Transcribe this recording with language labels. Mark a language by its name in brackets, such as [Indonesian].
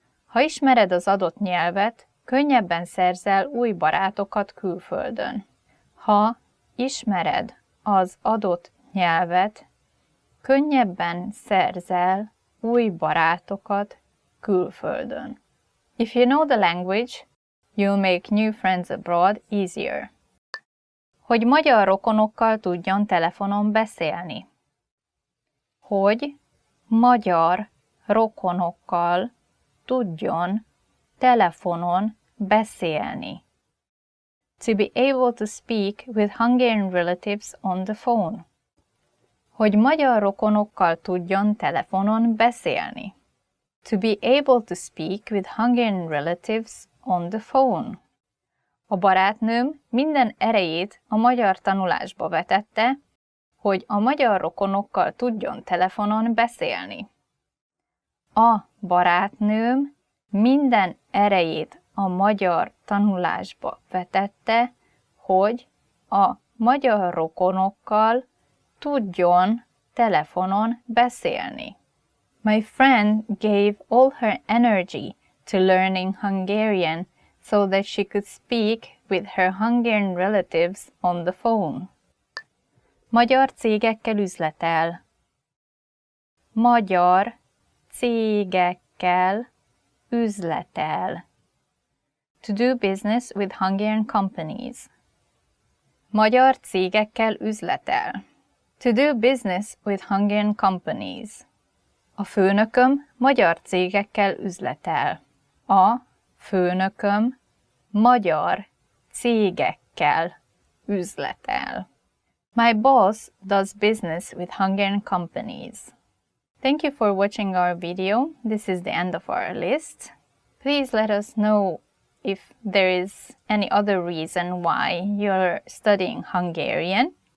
[Hungarian] Ha ismered az adott nyelvet, könnyebben szerzel új barátokat külföldön. Ha ismered az adott nyelvet, könnyebben szerzel új barátokat külföldön. [English] If you know the language, you'll make new friends abroad easier. [Hungarian] Hogy magyar rokonokkal tudjon telefonon beszélni. Hogy magyar rokonokkal tudjon telefonon beszélni. [English] To be able to speak with Hungarian relatives on the phone. [Hungarian] Hogy magyar rokonokkal tudjon telefonon beszélni. [English] To be able to speak with Hungarian relatives on the phone. [Hungarian] A barátnőm minden erejét a magyar tanulásba vetette, hogy a magyar rokonokkal tudjon telefonon beszélni. A barátnőm minden erejét a magyar tanulásba vetette, hogy a magyar rokonokkal tudjon telefonon beszélni. [English] My friend gave all her energy to learning Hungarian so that she could speak with her Hungarian relatives on the phone. [Hungarian] Magyar cégekkel üzletel. Magyar cégekkel üzletel. [English] To do business with Hungarian companies. [Hungarian] Magyar cégekkel üzletel. [English] To do business with Hungarian companies. [Hungarian] A főnököm magyar cégekkel üzletel. A főnököm magyar cégekkel üzletel. [English] My boss does business with Hungarian companies. Thank you for watching our video. This is the end of our list. Please let us know if there is any other reason why you're studying Hungarian.